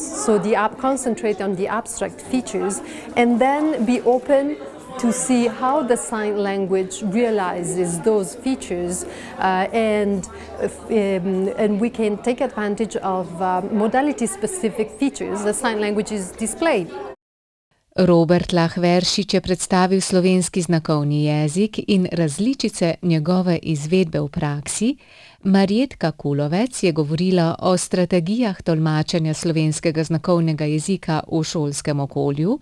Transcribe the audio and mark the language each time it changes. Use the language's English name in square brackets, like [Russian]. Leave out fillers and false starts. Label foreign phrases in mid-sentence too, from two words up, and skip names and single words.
[English] So concentrate on the abstract features and then be open to see how the sign language realizes those features and we can take advantage of modality-specific features the sign language is displayed. [Slovenian] Robert Lahveršič je predstavil slovenski znakovni jezik in različice njegove izvedbe v praksi. Marjetka Kulovec je govorila o strategijah tolmačenja slovenskega znakovnega jezika v šolskem okolju.